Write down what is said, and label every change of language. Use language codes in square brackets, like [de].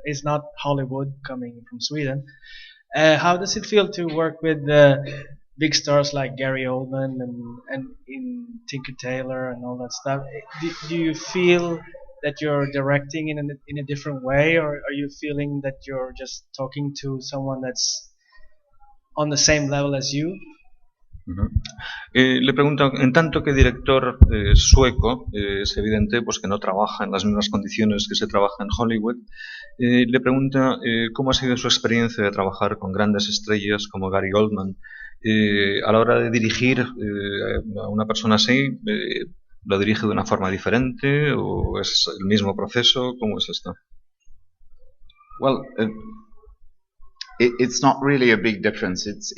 [en] It's not Hollywood coming from Sweden. How does it feel to work with big stars like Gary Oldman and in Tinker Tailor and all that stuff? Do you feel that you're directing in a different way, or are you feeling that you're just talking to someone that's on the same level as you? [es] Le pregunto, en tanto que director sueco, es evidente pues que no trabaja en las mismas condiciones que se trabaja en Hollywood. Le pregunta cómo ha sido su experiencia de trabajar con grandes estrellas como Gary Oldman. A la hora de dirigir a una persona así, ¿lo dirige de una forma diferente o es el mismo proceso? ¿Cómo es esto? [en] Well, it's not really a big difference.